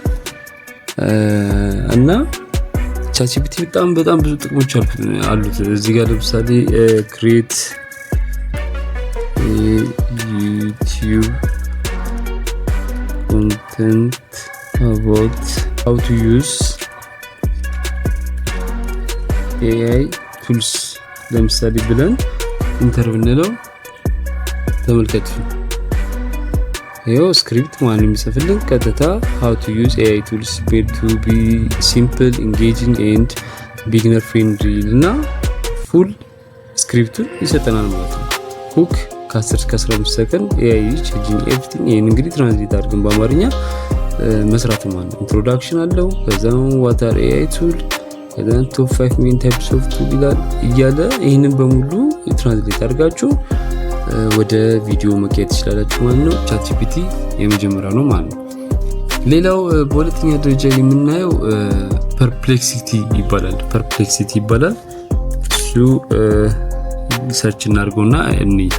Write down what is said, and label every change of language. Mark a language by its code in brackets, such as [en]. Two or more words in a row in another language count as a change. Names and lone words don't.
[am] እና ቻትጂፒቲ በጣም ብዙ ጥቅሞች አሉት። እዚህ ጋር ለምሳሌ [en] create YouTube content about how to use AI tools [am] ለምሳሌ ብለን ኢንተር ብንለው ተመልከቱ። ይሄው ስክሪፕት ማን የሚጽፍልን ቀጥታ [en] how to use AI tools made to be simple, engaging and beginner [am] friendly እና ፉል ስክሪፕቱን ይሰጠናል ማለት ነው። ሁክ ከ10 እስከ 15 ሰከንድ [en] AI changing everything። [am] ይሄን እንግዲህ ትራንስሌት አድርገን በአማርኛ መስራት ማለት ነው። ኢንትሮዳክሽን አለው፣ ከዛም [en] what are AI tool፣ [am] ከዛም top [en] 5 main types of tool [am] ይላል እያለ ይሄንን በሙሉ ትራንስሌት አድርጋችሁ ወደ ቪዲዮ መቀየር ትችላላችሁ ማለት ነው። ቻትጂፒቲ የመጀመሪያው ነው ማለት ነው። ሌላው በሁለተኛ ደረጃ የምናየው ፐርፕሌክሲቲ ይባላል። እሱ ሰርች እናድርገውና እኔ